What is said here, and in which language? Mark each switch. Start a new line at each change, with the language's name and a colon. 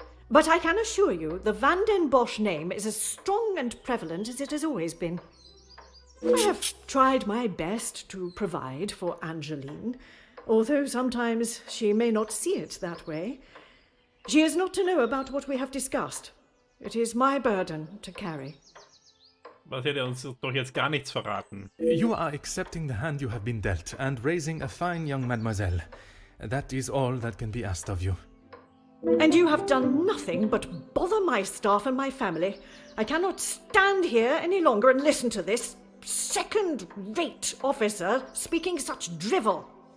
English: But I can assure you the Van den Bosch name is as strong and prevalent as it has always been. I have tried my best to provide for Angeline, although sometimes she may not see it that way. She is not to know about what we have discussed. It is my burden to carry.
German: Was hätte er uns doch jetzt gar nichts verraten?
English: You are accepting the hand you have been dealt and raising a fine young mademoiselle. That is all that can be asked of you. And you have done nothing but bother my staff and my family. I cannot stand here any longer and listen to this second-rate officer speaking such drivel.